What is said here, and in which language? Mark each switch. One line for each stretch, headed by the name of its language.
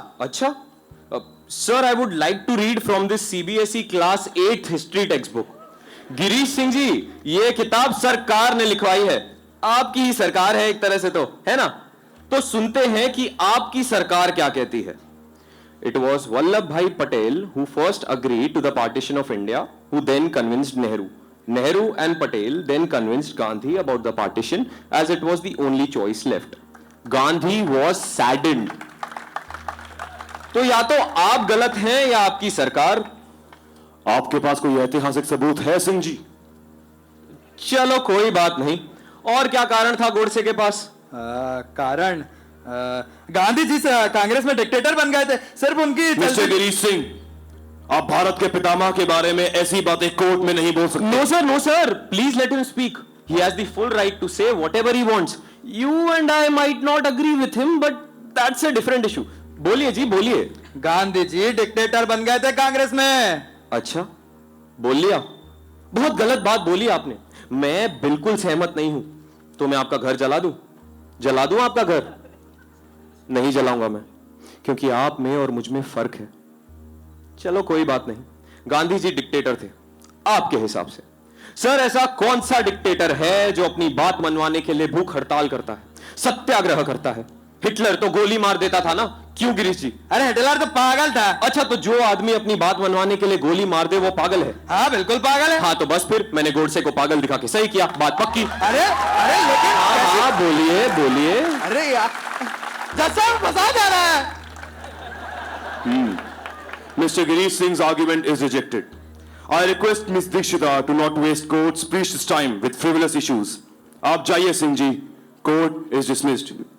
Hindi: अच्छा sir,
English: I would like to read from this CBSE class 8th history text book.
Hindi: Girish Singh ji, ये किताब सरकार ने लिखवाई है, आपकी ही सरकार है एक तरह से, तो है ना? तो सुनते हैं कि आपकी सरकार क्या कहती है।
English: It was Vallabhbhai Patel who first agreed to the partition of India, who then convinced Nehru. Nehru and Patel then convinced Gandhi about the partition as it was the only choice left. Gandhi was saddened.
Hindi: तो या तो आप गलत हैं या आपकी सरकार। आपके पास कोई ऐतिहासिक सबूत है सिंह जी? चलो कोई बात नहीं। और क्या कारण था गोडसे के पास? कारण गांधी जी से कांग्रेस में डिक्टेटर बन गए थे, सिर्फ उनकी। मिस्टर गिरीश सिंह, आप भारत के पितामह के बारे में ऐसी बातें कोर्ट में नहीं बोल सकते।
English: No sir, please let him speak. He has the full right to say whatever he wants. You and I might not agree with him, but that's a different issue.
Hindi: बोलिए जी, बोलिए। गांधी जी डिक्टेटर बन गए थे कांग्रेस में। अच्छा, बोल लिया। बहुत गलत बात बोली आपने। मैं बिल्कुल सहमत नहीं हूं। तो मैं आपका घर जला दूं आपका घर? नहीं जलाऊंगा मैं, क्योंकि आप में और मुझ में फर्क है। चलो कोई बात नहीं, गांधी जी डिक्टेटर थे आपके हिसाब से। सर, ऐसा कौन सा डिक्टेटर है जो अपनी बात मनवाने के लिए भूख हड़ताल करता है, सत्याग्रह करता है? हिटलर तो गोली मार देता था ना, क्यों गिरीश जी? अरे हिटलर तो पागल था। अच्छा, तो जो आदमी अपनी बात मनवाने के लिए गोली मार दे वो पागल है? हाँ बिल्कुल पागल है। हाँ तो बस फिर मैंने गोडसे को पागल दिखा के सही किया, बात पक्की। अरे लेकिन हाँ बोलिए। अरे यार, जैसा फंसा जा रहा है।
English: Mr. Girish Singh's argument is rejected. I request Ms. Dikshita to not waste court's precious time with frivolous issues.
Hindi: आप जाइए Singh ji,
English: court is dismissed.